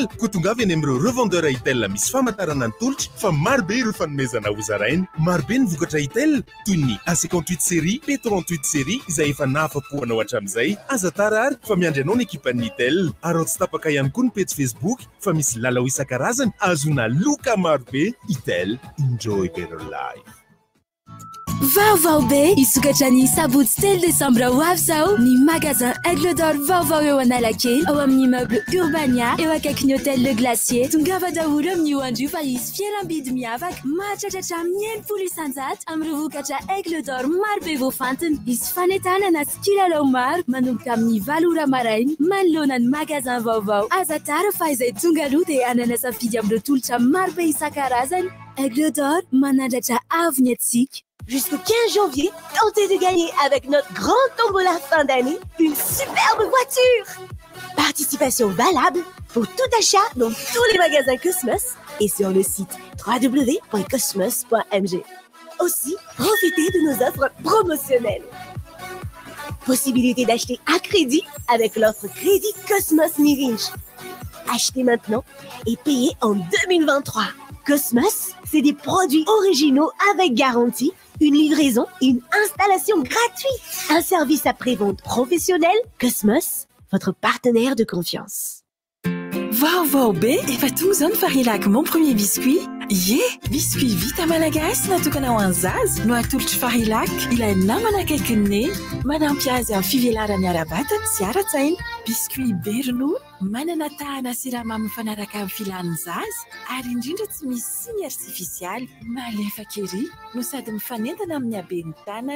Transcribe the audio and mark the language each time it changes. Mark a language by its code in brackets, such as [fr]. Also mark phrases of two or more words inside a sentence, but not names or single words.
[mg] Koa tonga avy any amin'ireo revendeur Itel misy famantarana ny tolotra fa marobe ireo fanomezana ho zarainy. Marobe ny vokatra Itel toy ny A58 série, P38 série izay efa nahafapo anao hatramin'izay. Aza tara ary fa miandry anao ny ekipan'ny Nitel. Ary tsy tapaka ihany koa ny page Facebook fa misy lalao isan-karazany azona loka marobe. Itel, [en] enjoy better life. [mg] Vaovao be isokatra ny sabotsy telo Desambra ho avy zao ny magasin Aigle d'Or vaovao eo Analakely ao amin'ny immeuble Urbania eo akaikin'ny hôtel Le Glacier. Tongava daholo amin'ny hoandrio fa hisy fiaram-bidy miavaka mahatratratra amin'ny 100 isan-jato amin'ireo vokatra Aigle d'Or maro be voafantiny. Hisy fanentanana sy kilalao maro manomboka amin'ny 7 ora maraina manoloana ny magasin vaovao. Aza tara fa izay tonga aloha dia anana safidy amin'ireo tolotra maro be isan-karazany. Aigle d'Or manandratra avenir antsika. [fr] Jusqu'au 15 janvier, tentez de gagner avec notre grand tombola fin d'année une superbe voiture. Participation valable pour tout achat dans tous les magasins Cosmos et sur le site www.cosmos.mg. Aussi, profitez de nos offres promotionnelles. Possibilité d'acheter à crédit avec l'offre Crédit Cosmos Mi-Riche. Achetez maintenant et payez en 2023. Cosmos, c'est des produits originaux avec garantie, une livraison et une installation gratuite. Un service après-vente professionnel. Cosmos, votre partenaire de confiance. [mg] Vaovao be efa tonga zao ny farilako mon premier biscuit. Biscuit vita malagasy natokana ho an'zaza no atolotra farilako ilay namana akaikin'ny neny manampy azy amin'ny fivelaran'ny ara-batana sy ara-tsaina. Biscuit be ronono manana tahana siramamy mifanaraka amin'ny filan'ny zaza ary indrindra tsy misy siny artifisialy malefaka ery no sady mifanentana amin'ny haben'ny tanana.